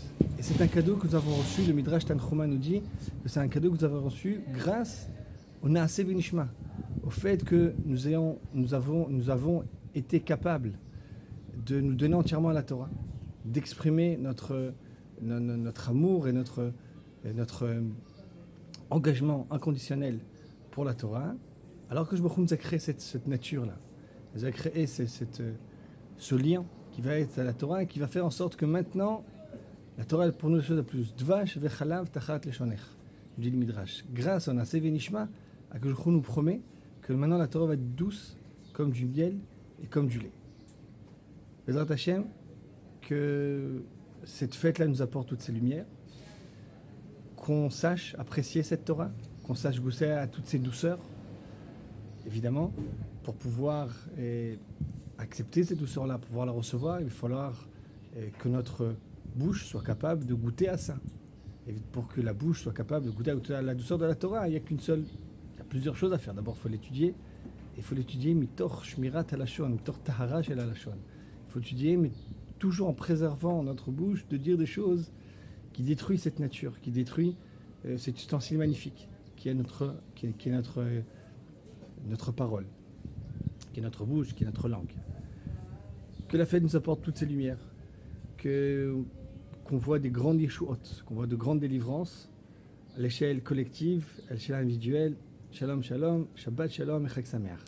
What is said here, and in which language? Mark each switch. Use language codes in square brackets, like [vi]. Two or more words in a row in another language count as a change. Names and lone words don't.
[fr] Et c'est un cadeau que nous avons reçu, le Midrash Tanchuma nous dit que c'est un cadeau que nous avons reçu grâce au [he] נעשה ונשמע, [fr] au fait que nous avons été capables de nous donner entièrement à la Torah, d'exprimer notre amour et notre engagement inconditionnel pour la Torah, alors que je nous a créé cette nature-là. Il a créé ce lien qui va être à la Torah et qui va faire en sorte que maintenant, la Torah est pour nous la chose la plus [he] דבש וחלב תחת לשונך, [fr] dit le Midrash. Grâce au [he] נעשה ונשמע, [fr] Akadosh nous promet que maintenant la Torah va être douce comme du miel et comme du lait. [he] בעזרת השם, [fr] que cette fête-là nous apporte toutes ces lumières, qu'on sache apprécier cette Torah, qu'on sache goûter à toutes ces douceurs, évidemment, pour pouvoir accepter cette douceur-là, pour pouvoir la recevoir, il va falloir que notre bouche soit capable de goûter à ça. Et pour que la bouche soit capable de goûter à la douceur de la Torah, il y a plusieurs choses à faire. D'abord, il faut l'étudier. Il faut l'étudier [he] מתוך שמירת הלשון, מתוך טהרה של הלשון. [fr] Il faut l'étudier, mais toujours en préservant notre bouche de dire des choses qui détruisent cette nature, qui détruisent cet ustensile magnifique, qui est notre parole, qui est notre bouche, qui est notre langue. Que la fête nous apporte toutes ces lumières, qu'on voit des grandes yeshuot, qu'on voit de grandes délivrances à l'échelle collective, à l'échelle individuelle. [he] שלום, שלום, שבת שלום et חג שמח.